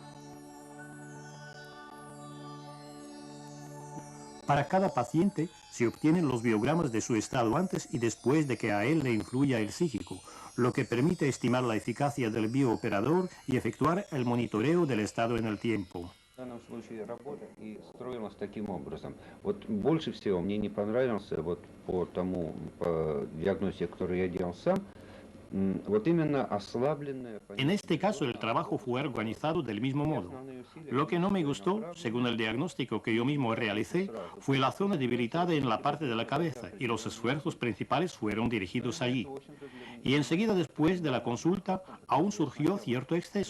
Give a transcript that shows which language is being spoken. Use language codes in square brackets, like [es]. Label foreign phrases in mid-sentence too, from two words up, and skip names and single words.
[es] Para cada paciente se obtienen los biogramas de su estado antes y después de que a él le influya el psíquico, lo que permite estimar la eficacia del biooperador y efectuar el monitoreo del estado en el tiempo. [ru] В данном случае работа и строилась таким образом. Вот больше всего мне не понравился по диагностике, которую я делал сам, [es] En este caso, el trabajo fue organizado del mismo modo. Lo que no me gustó, según el diagnóstico que yo mismo realicé, fue la zona debilitada en la parte de la cabeza y los esfuerzos principales fueron dirigidos allí. Y enseguida después de la consulta, aún surgió cierto exceso.